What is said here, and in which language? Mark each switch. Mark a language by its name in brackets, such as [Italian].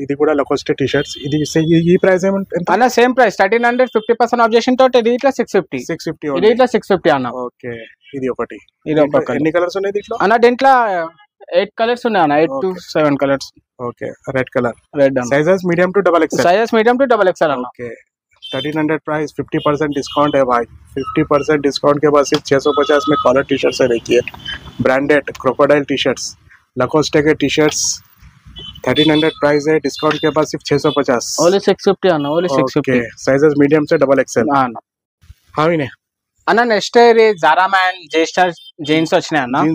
[Telugu] ఇది కూడా లకోస్టే T shirts. ఇది ఈ ప్రైస్ ఏమంటే అన్న? సేమ్ ప్రైస్ 1300 50% ఆబ్జెక్షన్ తోటి. ఇది ఇట్లా 650. ఇది ఇట్లా 650 అన్న. ఓకే ఇది ఒకటి. ఎన్ని కలర్స్ ఉన్నాయి దీంట్లో అన్న? దీంట్లో 8 కలర్స్ ఉన్నాయి అన్న. 8 to 7 colours. Okay red colour. Red sizes medium to double Excel. [Hindi] Sizes medium to double XL अన్న. Okay 1300 price 50% discount है भाई. 50% डिस्काउंट के बाद सिर्फ 650 में कॉलर टी शर्ट्स है. देखिए ब्रांडेड क्रोकोडाइल टी शर्ट्स, लकोस्टे के टी शर्ट्स 1300 प्राइस है. डिस्काउंट के बाद सिर्फ 650. [Telugu] ओनली 650 అన్న. ఓన్లీ 650. [Hindi] साइजेस मीडियम से डबल एक्सेल. [Telugu] అన్న. హావినే అన్న నెక్స్ట్ ఇది జారా మ్యాన్ జే స్టార్ జీన్స్ వచ్చినాయి అన్న.